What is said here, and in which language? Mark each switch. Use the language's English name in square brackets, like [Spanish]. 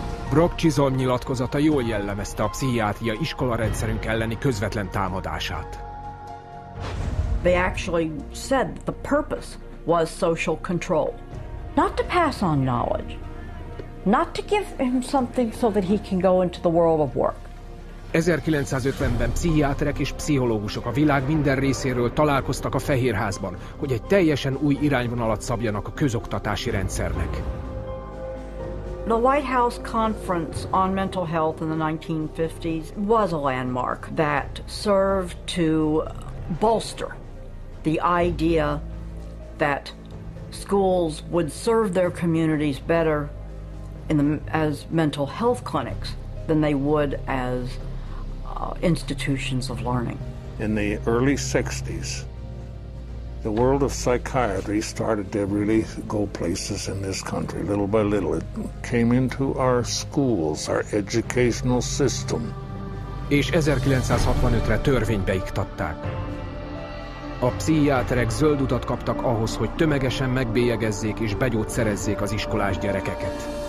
[Hungarian] Brock Chisholm nyilatkozata jól jellemezte a pszichiátria iskolarendszerünk elleni közvetlen támadását. [English] They actually said the purpose was social control. Not to pass on knowledge, not to give him something so that he can go into the world of work. [Hungarian] 1950-ben pszichiáterek és pszichológusok a világ minden részéről találkoztak a Fehérházban, hogy egy teljesen új irányvonalat szabjanak a közoktatási rendszernek. [English] The White House Conference on Mental Health in the 1950s was a landmark that served to bolster the idea that schools would serve their communities better as mental health clinics than they would as institutions of learning. In the early 60s, the world of psychiatry started to really go places in this country. Little by little, it came into our schools, our educational system. [Hungarian] És 1965-re törvénybe iktatták. A pszichiáterek zöld utat kaptak ahhoz, hogy tömegesen megbélyegezzék és begyógyszerezzék az iskolás gyerekeket.